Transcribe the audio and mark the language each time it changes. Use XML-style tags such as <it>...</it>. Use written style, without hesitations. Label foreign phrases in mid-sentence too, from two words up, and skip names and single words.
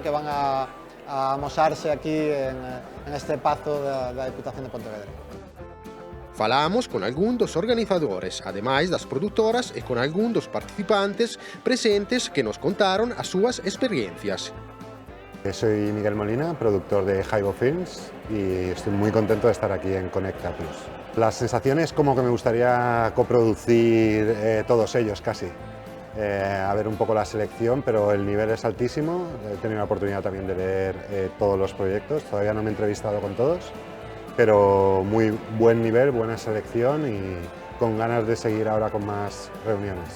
<gl>Que van a amosarse aquí en este pazo da Diputación de Pontevedra. Falamos con algún dos organizadores, ademais das produtoras e con algún dos participantes presentes que nos contaron as súas experiencias.</gl> <es>Soy Miguel Molina, productor de Jaibo Films, y estoy muy contento de estar aquí en Conecta Plus. Las sensaciones como que me gustaría coproducir todos ellos casi. A ver un poco la selección, pero el nivel es altísimo. He tenido la oportunidad también de ver todos los proyectos, todavía no me he entrevistado con todos, pero muy buen nivel, buena selección y con ganas de seguir ahora con más reuniones.</es>